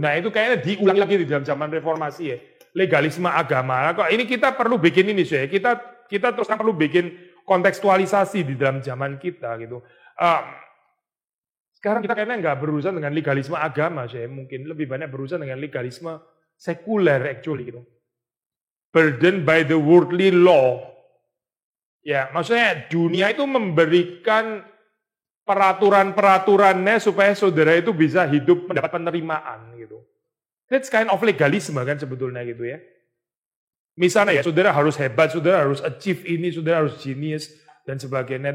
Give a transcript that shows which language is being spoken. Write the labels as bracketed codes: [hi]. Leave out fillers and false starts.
[id] Nah, itu kayaknya diulang lagi di dalam zaman reformasi ya. Legalisme agama. Kok ini kita perlu bikin ini sih. Kita terus perlu bikin kontekstualisasi di dalam zaman kita gitu. Sekarang kita kayaknya nggak berurusan dengan legalisme agama sih. Mungkin lebih banyak berurusan dengan legalisme sekuler actually gitu. [en] Burdened by the worldly law. [id] Ya, maksudnya dunia itu memberikan peraturan-peraturannya supaya saudara itu bisa hidup mendapat penerimaan gitu. [en] That's kind of [id] legalisme kan sebetulnya gitu ya. Misalnya ya, saudara harus hebat, saudara harus achieve ini, saudara harus genius, dan sebagainya.